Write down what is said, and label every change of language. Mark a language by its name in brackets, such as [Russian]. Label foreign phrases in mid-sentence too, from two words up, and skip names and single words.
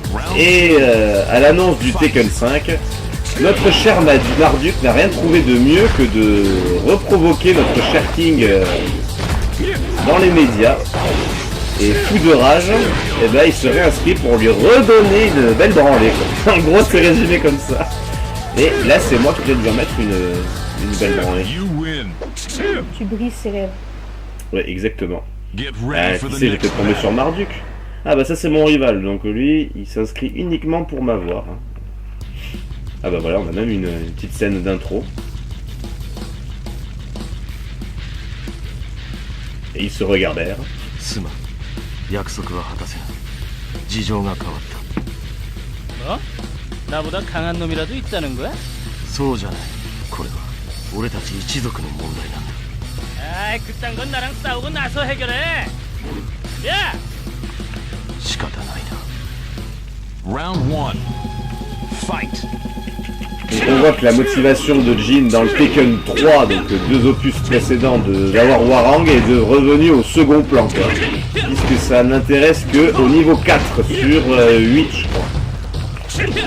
[French] Et à l'annonce du Tekken 5, notre cher Marduk n'a rien trouvé de mieux que de reprovoquer notre cher King dans les médias. Et fou de rage, il se réinscrit pour lui redonner une belle branlée. En gros, c'est résumé comme ça. Et là, c'est moi qui viens de lui remettre une belle branlée. Tu brises ses rêves. Ouais, exactement. [English] Get [French] Ah, [English] ready for [French] qui [English] the [French] sait, [English] next [French] j'étais tombé [English] battle. [French] sur Marduk. Ah bah ça c'est mon rival, donc lui, il s'inscrit uniquement pour m'avoir. Ah bah voilà, on a même une petite scène d'intro. Et ils se regardèrent. [Japanese] すまん約束は果たせない事情が変わった [Korean] 뭐? 나보다 강한 놈이라도 있다는 거야? [Japanese] そうじゃないこれは俺たち一族の問題なんだ [Korean] 아이 그딴 건 나랑 싸우고 나서 해결해. 야! [Japanese] 仕方ないな [English] Round 1. Fight. [French] Donc on voit que la motivation de Jin dans le Tekken 3, donc deux opus précédents d'avoir Hwoarang, est de revenu au second plan, quoi. Puisque ça n'intéresse que au niveau 4 sur 8, je crois.